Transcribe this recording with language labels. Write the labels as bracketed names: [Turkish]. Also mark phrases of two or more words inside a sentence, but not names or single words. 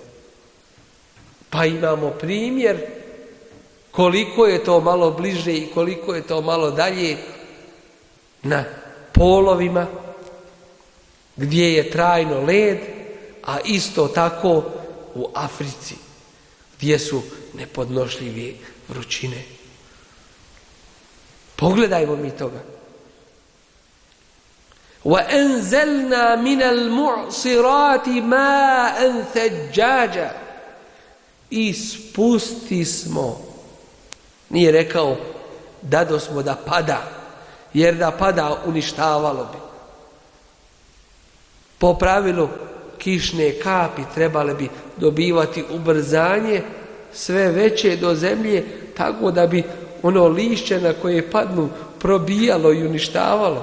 [Bosnian] Pa imamo primjer koliko je to malo bliže i koliko je to malo dalje na polovima gdje je trajno led, a isto tako u Africi gdje su nepodnošljive vrućine. Pogledajmo mi toga. [Arabic] وَأَنْزَلْنَا مِنَ الْمُعْصِرَاتِ مَاءً ثَجَّاجًا. [Bosnian] I spusti smo, nije rekao dado smo da pada, jer da pada uništavalo bi. Po pravilu kišne kapi trebale bi dobivati ubrzanje sve veće do zemlje, tako da bi ono lišće na koje padnu probijalo i uništavalo.